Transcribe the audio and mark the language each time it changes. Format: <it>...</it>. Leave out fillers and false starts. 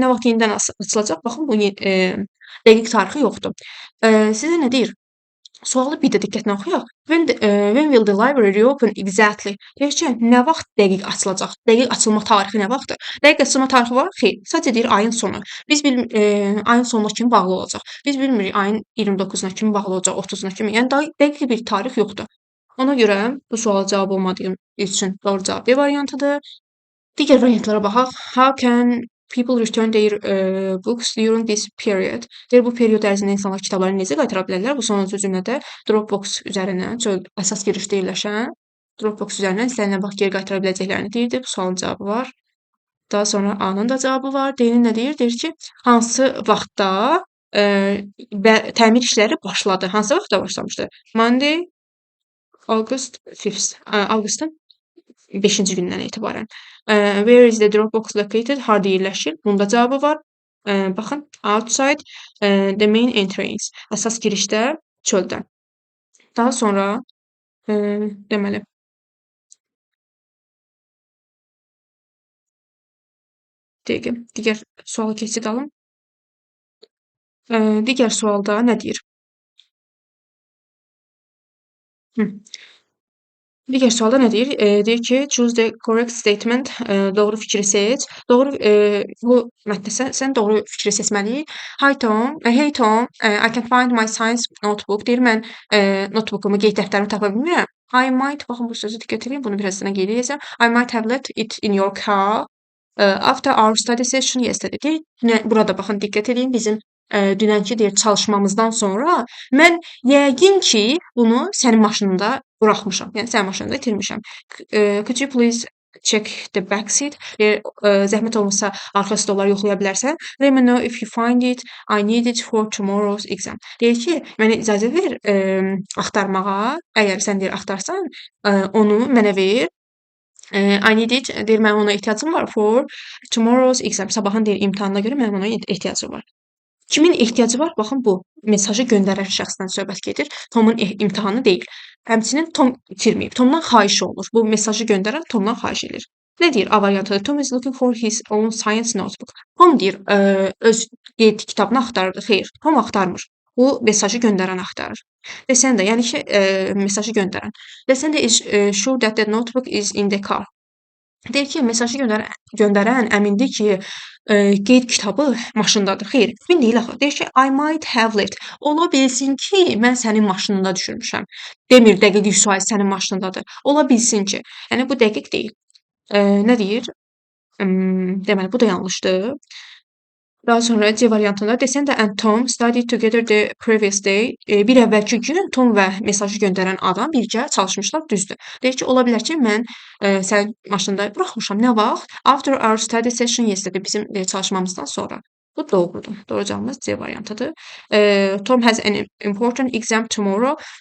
<az>Nə vaxt yenidən açılacaq? Baxın, bu dəqiq tarixi yoxdur. Sizə nə deyir? Sualı bir də diqqətlə oxuyaq.</az> <en>When will the library reopen exactly?</en> <az>Deyir ki, nə vaxt dəqiq açılacaq? Dəqiq açılma tarixi nə vaxtdır? Dəqiq açılma tarixi var? Xeyr. Sadəcə deyir ayın sonu. Biz ayın sonuna kimi bağlı olacaq. Biz bilmirik ayın 29-na kimi bağlı olacaq, 30-na kimi. Yəni dəqiq bir tarix yoxdur. Ona görə bu suala cavab olmadığı üçün doğru cavab B variantıdır. Digər variantlara baxaq.</az> <en>How can people return their books during this period?</en> <az>Deyir, bu period ərzində insanlar kitablarını necə qaytara bilərlər? Bu sonuncu cümlədə Dropbox üzərindən, əsas girişdə yerləşən Dropbox üzərindən istənilən vaxt geri qaytara biləcəklərini deyirdi. Bu sualın cavabı var. Daha sonra A-nın da cavabı var. D-nin nə deyir? Deyir ki, hansı vaxtda təmir işləri başladı? Hansı vaxtda başlamışdı? Monday, August 5th. Avqustun 5-ci gündən etibarən.</az> <en>Where is the Dropbox located?</en> <az>Harda yerləşir? Bunda cavabı var. Baxın,</az> <en>outside the main entrance.</en> <az>Əsas girişdə, çöldə. Daha sonra deməli, digər suala keçid alım. Digər sualda nə deyir? Hı. Digər sualda nə deyir? Deyir ki,</az> <en>choose the correct statement.</en> <az>Doğru fikri seç. Doğru, bu mətndə sən doğru fikri seçməliyik.</az> <en>Hi Tom, hey Tom, I can find my science notebook.</en> <az>Deyir mən notebookumu, qeyd dəftərimi tapa bilmirəm.</az> <en>I might,</en> <az>baxın bu sözü diqqət edin, bunu birazdan qeyd edəcəm.</az> <en>I might have left it in your car after our study session yesterday.</en> <az>Deyir, burada baxın diqqət edin, bizim dünənki deyir çalışmamızdan sonra mən yəqin ki, bunu sənin maşınında buraxmışam. Yəni sənin maşınında itirmişəm.</az> <en>Could you please check the back seat?</en> <az>Zəhmət olmasa arxa stolları yoxlaya bilərsən.</az> <en>Let me know if you find it. I need it for tomorrow's exam.</en> <az>Deyir ki, mənə icazə ver axtarmağa. Əgər sən deyir axtarsan, onu mənə ver.</az> <en>I need it.</en> <az>Deyir mənim ona ehtiyacım var</az> <en>for tomorrow's exam.</en> <az>Sabahın deyir imtahanına görə mənim ona ehtiyacım var. Kimin ehtiyacı var? Baxın bu mesajı göndərən şəxsdən söhbət gedir. Tomun imtahanı deyil. Həmçinin Tom itirməyib. Tomdan xahiş olunur. Bu mesajı göndərən Tomdan xahiş edir. Nə deyir A variantı?</az> <en>Tom is looking for his own science notebook.</en> <az>Tom deyir, öz qeyd kitabını axtarırdı. Xeyr, Tom axtarmır. Bu mesajı göndərən axtarır.</az> <en>Desən də,</en> <az>yəni ki, mesajı göndərən.</az> <en>Desən də is sure that the notebook is in the car.</en> <az>Deyir ki, mesajı göndərən əmindir ki, qeyd kitabı maşındadır. Xeyr, emin deyil axı. Deyir ki,</az> <en>I might have left.</en> <az>Ola bilsin ki, mən sənin maşınında düşürmüşəm. Demir dəqiq 100% sənin maşınındadır. Ola bilsin ki. Yəni bu dəqiq deyil. Nə deyir? Deməli bu da yanlışdır. Daha sonra C variantında desən də</az> <en>and Tom studied together the previous day.</en> <az>Bir əvvəlki gün Tom və mesajı göndərən adam birgə çalışmışlar, düzdür. Deyir ki, ola bilər ki, mən sənin maşında buraxmışam. Nə vaxt?</az> <en>After our study session yesterday.</en> <az>Bizim çalışmamızdan sonra. Bu doğrudur. Doğru cavabımız C variantıdır.</az> <en>Tom has an important exam tomorrow.</en>